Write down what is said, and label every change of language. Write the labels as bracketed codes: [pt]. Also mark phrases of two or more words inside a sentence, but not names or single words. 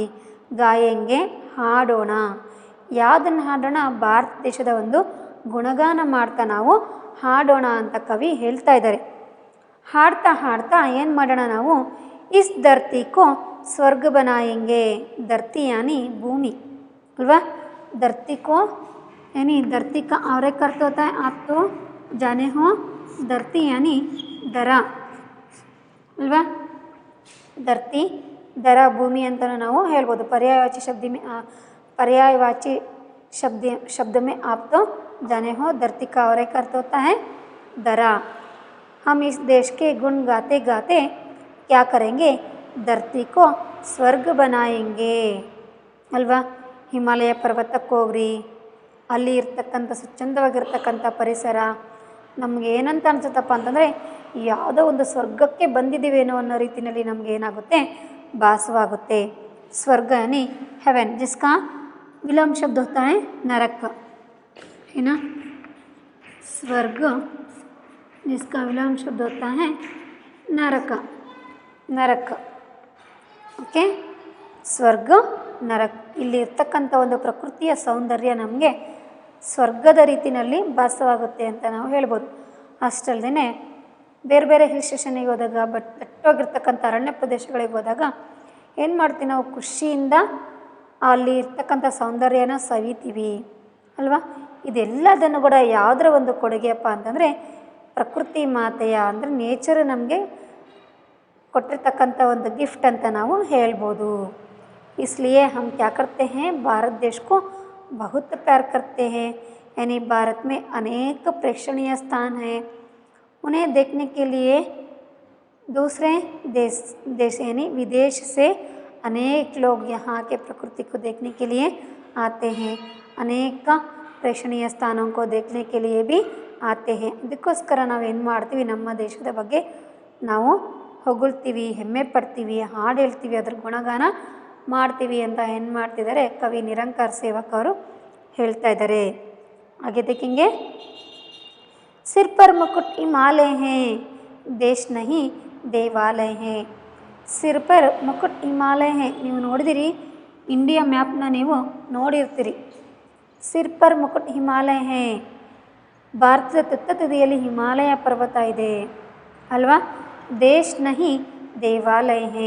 [kn] ಗಾಯಂಗೆ ಹಾಡೋಣ. ಯಾವುದನ್ನು ಹಾಡೋಣ? ಭಾರತ ದೇಶದ ಒಂದು ಗುಣಗಾನ ಮಾಡ್ತಾ ನಾವು ಹಾಡೋಣ ಅಂತ ಕವಿ ಹೇಳ್ತಾ ಇದ್ದಾರೆ. ಹಾಡ್ತಾ ಹಾಡ್ತಾ ಏನು ಮಾಡೋಣ ನಾವು? [hi] इस धरती को स्वर्ग बनाएंगे. धरती यानी भूमि ಅಲ್ವಾ? धरती को यानी धरती का और एक अर्थ होता है, आप तो जाने हो. धरती यानी दरा अल्वा? धरती दरा भूमि [kn] ಅಂತ ನಾವು ಹೇಳ್ಬೋದು. [hi] पर्यायवाची शब्द में आप तो जाने हो. धरती का और एक अर्थ होता है दरा. हम इस देश के गुण गाते गाते क्या करेंगे? धरती को स्वर्ग बनाएंगे ಅಲ್ವಾ? [kn] ಹಿಮಾಲಯ ಪರ್ವತಕ್ಕೆ ಹೋಗ್ರಿ, ಅಲ್ಲಿ ಇರ್ತಕ್ಕಂಥ ಸ್ವಚ್ಛಂದವಾಗಿರ್ತಕ್ಕಂಥ ಪರಿಸರ ನಮಗೆ ಏನಂತ ಅನ್ಸುತ್ತಪ್ಪ ಅಂತಂದರೆ ಯಾವುದೋ ಒಂದು ಸ್ವರ್ಗಕ್ಕೆ ಬಂದಿದ್ದೀವೇನೋ ಅನ್ನೋ ರೀತಿಯಲ್ಲಿ ನಮಗೆ ಏನಾಗುತ್ತೆ? [hi] ಭಾಸವಾಗುತ್ತೆ. ಸ್ವರ್ಗ यानी हेवन, जिसका विलोम शब्द होता है नरक, है ना? स्वर्ग जिसका विलोम शब्द होता है नरक. [kn] नरक ಓಕೆ. ಸ್ವರ್ಗ ನರಕ್. ಇಲ್ಲಿ ಇರ್ತಕ್ಕಂಥ ಒಂದು ಪ್ರಕೃತಿಯ ಸೌಂದರ್ಯ ನಮಗೆ ಸ್ವರ್ಗದ ರೀತಿಯಲ್ಲಿ ಭಾಸವಾಗುತ್ತೆ ಅಂತ ನಾವು ಹೇಳ್ಬೋದು. ಅಷ್ಟಲ್ಲದೆ ಬೇರೆ ಬೇರೆ [en] hill station [kn] ಹೋದಾಗ, ದಟ್ಟವಾಗಿರ್ತಕ್ಕಂಥ ಅರಣ್ಯ ಪ್ರದೇಶಗಳಿಗೆ ಹೋದಾಗ ಏನು ಮಾಡ್ತೀವಿ ನಾವು? ಖುಷಿಯಿಂದ ಅಲ್ಲಿ ಇರ್ತಕ್ಕಂಥ ಸೌಂದರ್ಯನ ಸವಿತೀವಿ ಅಲ್ವಾ? ಇದೆಲ್ಲದನ್ನು ಕೂಡ ಯಾವುದರ ಒಂದು ಕೊಡುಗೆಯಪ್ಪ ಅಂತಂದರೆ ಪ್ರಕೃತಿ ಮಾತೆಯ ಅಂದರೆ ನೇಚರ್ ನಮಗೆ ಕೊಟ್ಟಿರ್ತಕ್ಕಂಥ ಒಂದು ಗಿಫ್ಟ್ ಅಂತ ನಾವು ಹೇಳ್ಬೋದು. [hi] इसलिए हम क्या करते हैं? भारत देश को बहुत प्यार करते हैं. यानी भारत में अनेक प्रेक्षणीय स्थान हैं. उन्हें देखने के लिए दूसरे देश यानी विदेश से अनेक लोग यहाँ के प्रकृति को देखने के लिए आते हैं. अनेक प्रेक्षणीय स्थानों को देखने के लिए भी आते हैं. [kn] ಅದಕ್ಕೋಸ್ಕರ ನಾವೇನು ಮಾಡ್ತೀವಿ? ನಮ್ಮ ದೇಶದ ಬಗ್ಗೆ ನಾವು ಹೊಗಳ್ತೀವಿ, ಹೆಮ್ಮೆ ಪಡ್ತೀವಿ, ಹಾಡು ಹೇಳ್ತೀವಿ, ಅದ್ರ ಗುಣಗಾನ ಮಾಡ್ತೀವಿ ಅಂತ ಏನು ಮಾಡ್ತಿದ್ದಾರೆ ಕವಿ ನಿರಂಕಾರ ಸೇವಕ್ ಅವರು ಹೇಳ್ತಾ ಇದ್ದಾರೆ. ಹಾಗೆ ದೇखेंगे. [hi] सिर पर मुकुट हिमालय हैं, देश नहीं देवालय हैं. सिर पर मुकुट हिमालय है. [kn] ನೀವು ನೋಡಿದಿರಿ, ಇಂಡಿಯಾ ಮ್ಯಾಪ್ನ ನೀವು ನೋಡಿರ್ತೀರಿ. [hi] सिर पर मुकुट हिमालय है. [kn] ಭಾರತದ ತುತ್ತತುದಿಯಲ್ಲಿ ಹಿಮಾಲಯ ಪರ್ವತ ಇದೆ ಅಲ್ವಾ? [hi] देश नहीं देवालय है.